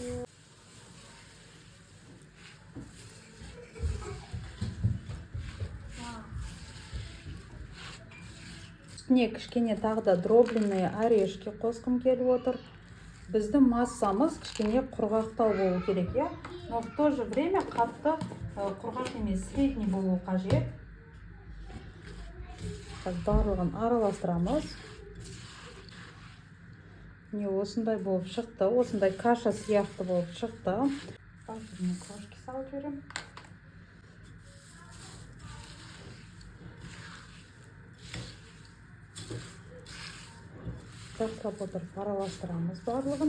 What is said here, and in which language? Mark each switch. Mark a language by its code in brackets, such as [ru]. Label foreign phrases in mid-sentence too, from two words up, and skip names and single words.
[kk] Үстіне кішкене тағда [ru] дробленные орешки [kk] қосқым келіп отыр. Біздің массамыз кішкене құрғақтау болу керек, я. [ru] Но в то же время [kk] қатты құрғақ емес, средний болу қажет. Барлығын араластырамыз. Не осындай болып шықты, осындай каша сияқты болып шықты. [ru] Вафельный крошки [kk] салып жіберем. Жақсылап отырып араластырамыз барлығын.